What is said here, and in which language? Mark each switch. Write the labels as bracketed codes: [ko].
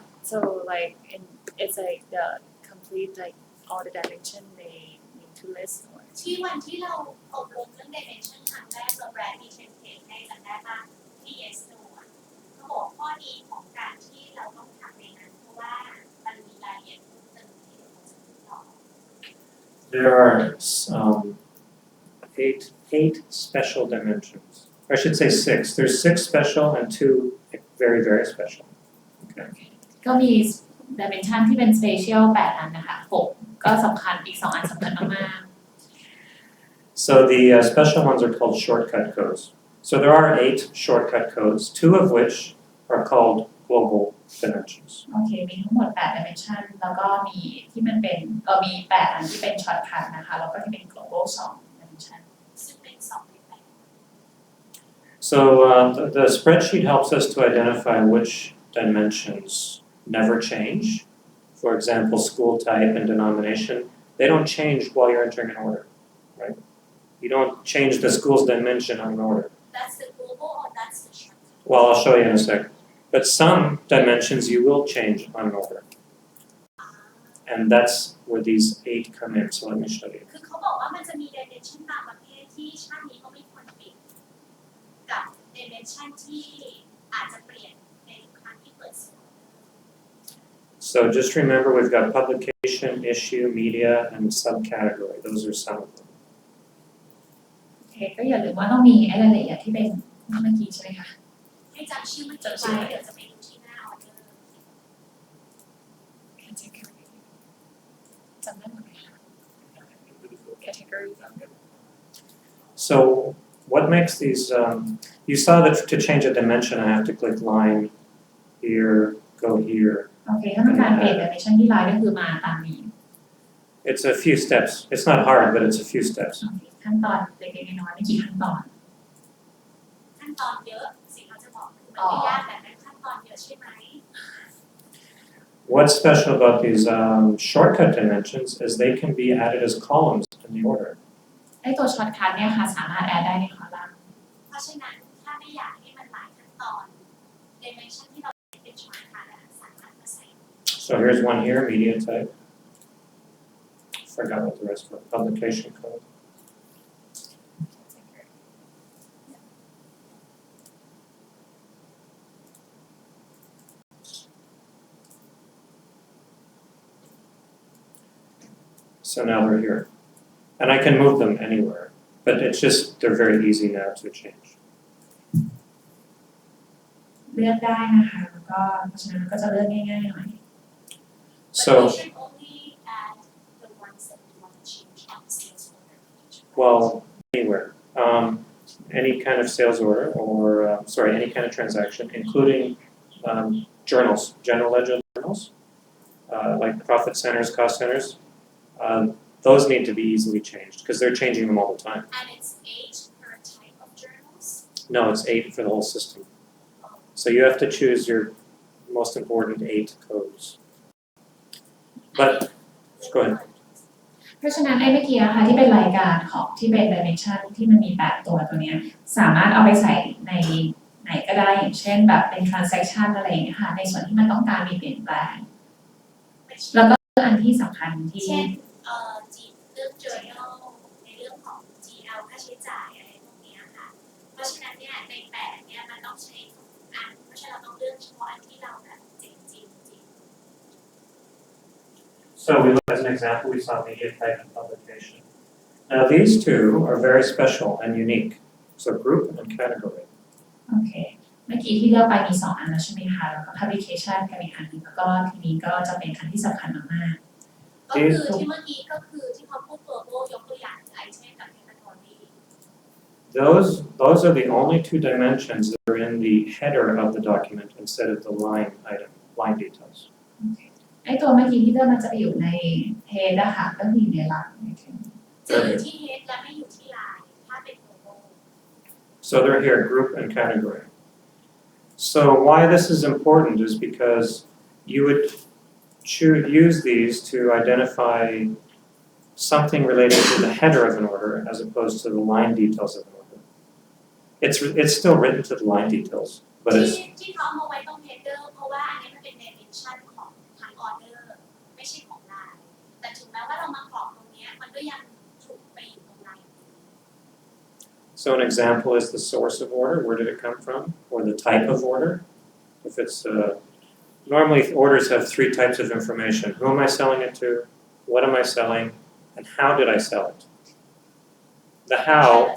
[en] so like it's like the complete like all the dimension they need to list or [th] ที่วันที่เราอบรมเรื่อง dimension ครั้งแรกเราแบรนด์มีเทมเพลตให้จำได้ป่ะที่ yes no เขาบอกข้อดีของการที่เราต้องทำในนั้นเพราะว่ามันมีรายละเอียดเพิ่มเติมที่เราจะพูดต่อ [en] There are 8 special dimensions. Or I should say 6. There's 6 special and 2 very, very special. Okay. [th] ก็มี dimension ที่เป็น special 8 อันนะคะ6ก็สำคัญอีก2 อันสำคัญมาก [en] So the special ones are called shortcut codes. So there are 8 shortcut codes, 2 of which are called global dimensions. [th] โอเคมีทั้งหมด8 dimension แล้วก็มีที่มันเป็นมี8อันที่เป็น shortcut นะคะแล้วก็ที่เป็น global 2 dimension ซึ่งเป็น2ใน8 [en] So the spreadsheet helps us to identify which dimensions never change. For example, school type and denomination, they don't change while you're entering an order, right? You don't change the school's dimension on an order. That's the global or that's the short Well, I'll show you in a second. But some dimensions you will change on an order. And that's where these 8 come in. So let me show you. [th] คือเขาบอกว่ามันจะมี dimension บางประเภทที่ชาตินี้ก็ไม่ควรเปลี่ยนกับ dimension ที่อาจจะเปลี่ยนในทุกครั้งที่เปิดสูตร [en] So just remember we've got publication, issue, media, and subcategory. Those are some of them. [th] โอเคก็อย่าลืมว่าต้องมีรายละเอียดที่เป็นเมื่อกี้ใช่ไหมคะ ให้จำชื่อมันจำไว้เดี๋ยวจะไปดูที่หน้าออเดอร์ category จำได้หมดเลยค่ะ category [en] So what makes these, you saw that to change a dimension I have to click line here, go here. [th] โอเคถ้าต้องการเปลี่ยน dimension ที่ไลน์ก็คือมาตามนี้ [en] It's a few steps. It's not hard, but it's a few steps. [th] โอเคขั้นตอนเล็กๆน้อยๆไม่กี่ขั้นตอน ขั้นตอนเยอะสิ่งเขาจะบอกคือมันไม่ยากแต่นั้นขั้นตอนเยอะใช่ไหม [en] What's special about these shortcut dimensions is they can be added as columns in the order. [th] ไอ้ตัว shortcut เนี่ยค่ะสามารถแอดได้ในคอลัมน์ เพราะฉะนั้นถ้าไม่อยากให้มันหลายขั้นตอน dimension ที่เราเป็น shortcut สามารถมาใส่ [en] So here's one here, media type. Forgot what the rest were. Publication code. So now they're here. And I can move them anywhere, but it's just, they're very easy now to change. [th] เลือกได้นะคะแล้วก็เพราะฉะนั้นก็จะเลือกง่ายๆหน่อย [en] So, But you should only add the ones that you want to change on the sales order page. well, anywhere. Any kind of sales order or, any kind of transaction, including journals, general ledger journals, like profit centers, cost centers. Those need to be easily changed because they're changing them all the time. And it's 8 per type of journals. No, it's 8 for the whole system. So you have to choose your most important 8 codes. But, go ahead. [th] เพราะฉะนั้นไอ้เมื่อกี้ค่ะที่เป็นรายการของที่เป็น dimension ที่มันมี8ตัวเนี้ยสามารถเอาไปใส่ในไหนก็ได้อย่างเช่นแบบเป็น transaction อะไรอย่างเงี้ยค่ะในส่วนที่มันต้องการมีเปลี่ยนแปลงแล้วก็อันที่สำคัญที่ เช่นเรื่อง journal ในเรื่องของ GL ค่าใช้จ่ายอะไรพวกนี้ค่ะ เพราะฉะนั้นเนี่ยใน8เนี่ยมันต้องใช้ทุกอันเพราะฉะนั้นเราต้องเลือกเฉพาะอันที่เราแบบจริง [en] So we look as an example, we saw media type and publication. Now these two are very special and unique. So group and category. [th] โอเคเมื่อกี้ที่เลือกไปมี2อันแล้วใช่ไหมคะแล้วก็ publication กับอีกอันหนึงแล้วก็ทีนี้ก็จะเป็นอันที่สำคัญมาก ๆก็คือที่เมื่อกี้ก็คือที่เขาพูด global ยกตัวอย่างคือ item กับ category. [en] Those are the only 2 dimensions that are in the header of the document instead of the line details. [th] ไอ้ตัวเมื่อกี้ที่เลือกมันจะไปอยู่ใน head อะค่ะก็คืออยู่ในหลัง จะอยู่ที่ head และไม่อยู่ที่ line ถ้าเป็น global. [en] So they're here, group and category. So why this is important is because you would use these to identify something related to the header of an order as opposed to the line details of an order. It's still written to the line details, but it's [th] ที่เขาเอาไว้ตรง header เพราะว่าอันนี้มันเป็น dimension ของทาง order ไม่ใช่ของ line แต่ถึงแม้ว่าเรามากรอกตรงนี้มันก็ยังถูกไปอยู่ตรง line. [en] So an example is the source of order, where did it come from, or the type of order. If it's normally orders have 3 types of information. Who am I selling it to? What am I selling? And how did I sell it? The how,